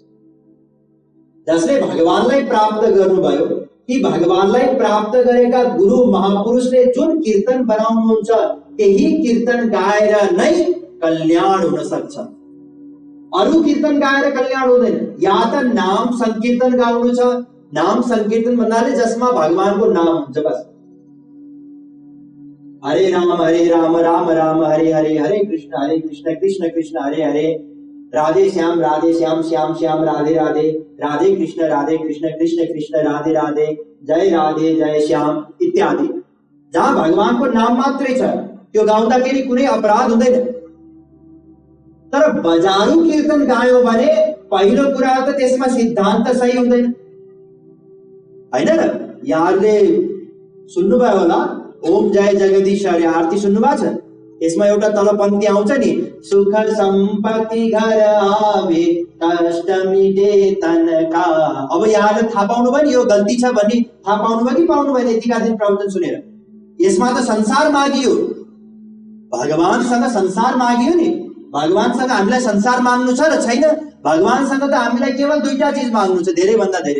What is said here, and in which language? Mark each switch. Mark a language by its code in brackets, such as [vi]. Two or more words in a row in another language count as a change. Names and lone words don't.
[ne] जसले भगवानलाई प्राप्त गर्नुभयो, ती भगवानलाई प्राप्त गरेका गुरु महापुरुषले जुन कीर्तन बनाउनुहुन्छ त्यही कीर्तन गाएर नै कल्याण हुन सक्छ। अरू कीर्तन गाएर कल्याण हुँदैन। या त नाम संकीर्तन गाउनु छ। नाम संकीर्तन भन्नाले जसमा भगवानको नाम हुन्छ बस। [sa] हरे राम राम राम हरे हरे, हरे कृष्ण कृष्ण कृष्ण हरे हरे, राधे श्याम श्याम श्याम राधे राधे, राधे कृष्ण कृष्ण कृष्ण राधे राधे, जय जय श्याम इत्यादि। [ne] जहाँ भगवानको नाम मात्रै छ त्यो गाउँदाखेरि कुनै अपराध हुँदैन। तर बजारु कीर्तन गायो भने पहिलो कुरा त त्यसमा सिद्धान्त सही हुँदैन, हैन र? यहाँहरूले सुन्नुभयो होला ओम जय जगदीश हरे आरती सुन्नुभएको छ। यसमा एउटा तल पङ्क्ति आउँछ नि, [hi] सुख सम्पत्ति घर आवे कष्ट मिटे तनका। [ne] अब यहाँले थाहा पाउनु भयो नि यो गल्ती छ भन्ने थाहा पाउनु भयो कि पाउनु भएन यतिका दिन प्रवचन सुनेर? यसमा त संसार मागियो, भगवानसँग संसार मागियो नि। भगवानसँग हामीलाई संसार माग्नु छ र छैन? भगवानसँग त हामीलाई केवल दुईटा चिज माग्नु छ, धेरै भन्दा धेरै।